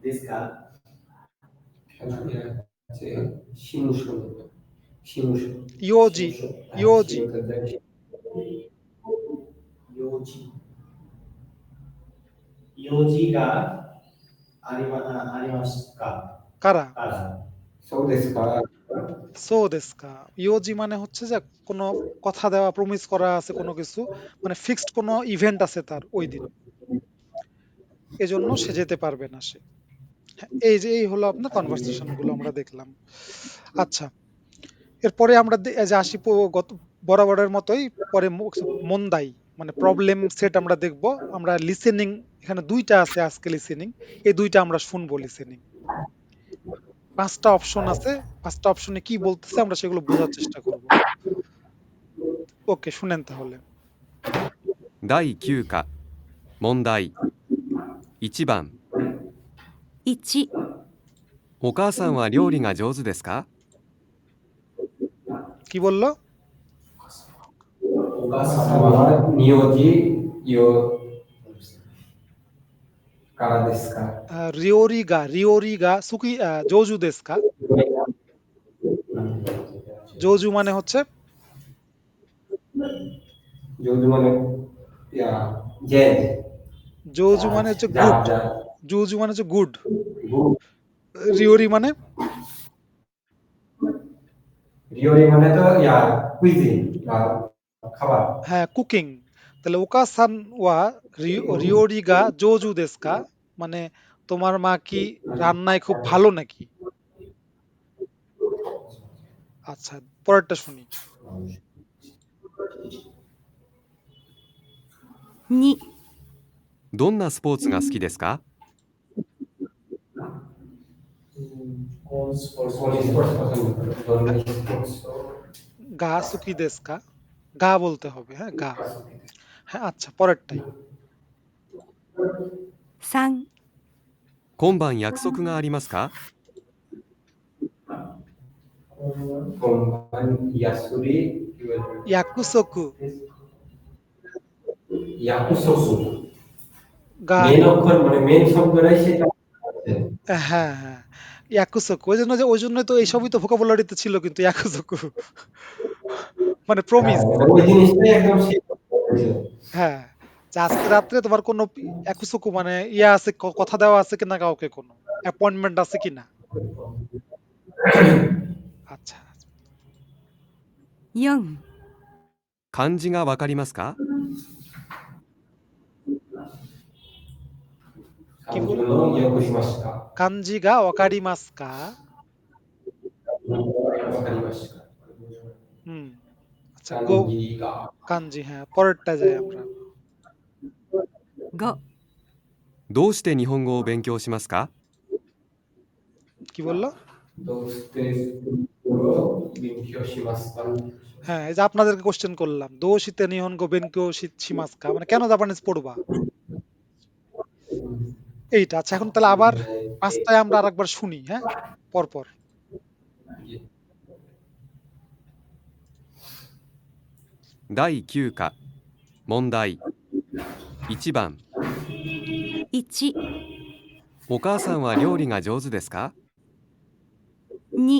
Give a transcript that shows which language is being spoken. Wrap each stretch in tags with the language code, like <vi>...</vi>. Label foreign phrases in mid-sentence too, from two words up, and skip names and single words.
<ja>事務所。用事、 用事. 用事がありますか。 কারা? そうですか。そう ですか.</ja> <bn>ইয়োজি মানে হচ্ছে যে কোনো কথা দেওয়া, প্রমিস করা আছে কোনো কিছু, মানে ফিক্সড কোনো ইভেন্ট আছে তার ওই দিন, এজন্য সে যেতে পারবে না সে। হ্যাঁ, এই হলো আপনার কনভারসেশন গুলো আমরা দেখলাম। আচ্ছা, এরপরে আমরা এই যে আসি গত বরাবরের মতোই পরে মন্দাই মানে প্রবলেম সেট আমরা দেখব। আমরা লিসেনিং, এখানে 2টা আছে আজকে লিসেনিং, এই 2টা আমরা শুনবো লিসেনিং। 5টা অপশন আছে, 5টা অপশনে কি বলতেছে আমরা সেগুলো বোঝার চেষ্টা করব। ওকে, শুনেন তাহলে।</bn> <ja>第9課問題1番 1、お母さんは料理が上手ですか？</ja> <bn>কি বললো?</bn> <ja>お母さんさんはは名字よからですか？料理が 好き 上手 ですか.</ja> <bn>জোজু মানে হচ্ছে</bn> <ja>上手まで、いや、ジェ</ja> <bn>জোজু মানে হচ্ছে</bn> <ja>じゃ</ja> <en>গুড,</en> <ja>あ、じゃあ、</ja> <bn>জোজু মানে হচ্ছে গুড, গু রিওরি মানে রিওরি মানে তো ইয়া কুইজিন বা খাবার। হ্যাঁ কুকিং। তাহলে</bn> <ja>お母 さん は 料理が 上手 ですか</ja> <bn>মানে তোমার মা কি রান্নায় খুব ভালো নাকি? আচ্ছা, পরেরটা শুনি।</bn> <ja>2、どんなスポーツが好きですか？コーンスポーツ</ja> <bn>কোন স্পোর্টস পছন্দ করে? ধরনের স্পোর্টস</bn> <ja>が 好き ですか,</ja> <bn>গা বলতে হবে, হ্যাঁ গা। হ্যাঁ আচ্ছা, পরেরটাই।</bn> <ja>3、今晩約束がありますか？</ja> <bn>কোম্পান ইয়াসুরি কি বলবো?</bn> <ja>ইয়াকুসোকু, ইয়াকুসোসু গা,</ja> <bn>মেন অক্ষর মানে মেন শব্দটাই সেটা আছে। হ্যাঁ হ্যাঁ ইয়াকুসোকু, ওই জন্য তো এইসবই তো ভোকাবুলারিতে ছিল, কিন্তু ইয়াকুসোকু মানে প্রমিস। হ্যাঁ, মানে ওই জিনিসটাই একদম সেই হ্যাঁ, যে আজকে রাত্রে তোমার কোনো ইয়াকুসোকু মানে ইয়া আছে, কথা দেওয়া আছে কিনা কাউকে, কোনো অ্যাপয়েন্টমেন্ট আছে কিনা। আচ্ছা,</bn> <ja>4、漢字がわかりますか？</ja> <bn>কি বল,</bn> <ja>イヤクしました。わ漢字 が わかり ますか. かりました。</ja> <bn>হুম, আচ্ছা গো,</bn> <ja>漢字が</ja> <bn>কাঞ্জি, হ্যাঁ পরেরটা যাই আমরা।</bn> <ja>5、どうして日本語を勉強しますか？</ja> <bn>কি বললো?</bn> <ja>どうして勉強しますか?</ja> <bn>হ্যাঁ, এই যে আপনাদেরকে কোশ্চেন করলাম,</bn> <ja>どうして 日本語 勉強 しますか</ja> <bn>মানে কেন জাপানিজ পড়বা, এইটা। আচ্ছা, এখন তাহলে আবার 5টায় আমরা আরেকবার শুনি, হ্যাঁ পরপর।</bn> <ja>第9課問題1番 1、お母さんは料理が上手ですか？ 2、</ja>